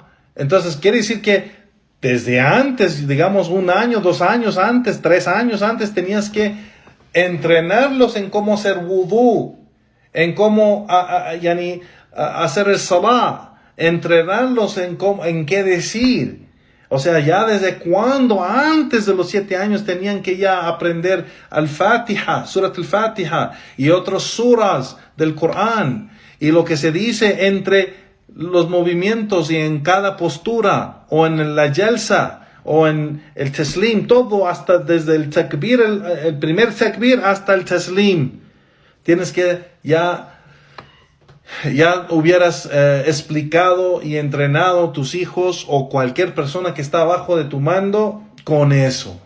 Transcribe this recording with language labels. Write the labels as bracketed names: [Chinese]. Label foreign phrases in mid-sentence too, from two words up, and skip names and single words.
[Spanish] Entonces quiere decir que desde antes, digamos 1 año, 2 años antes, 3 años antes, tenías que entrenarlos en cómo hacer wudú, en cómo hacer el salah, entrenarlos en qué decir. O sea, ya desde cuando antes de los 7 años tenían que ya aprender al-Fatiha, Surat al-Fatiha y otras suras del Corán, y lo que se dice entre los movimientos y en cada postura, o en la jalsa, o en el taslim, todo hasta desde el takbir, el primer takbir hasta el taslim. Tienes que ya hubieras explicado y entrenado tus hijos o cualquier persona que está abajo de tu mando con eso.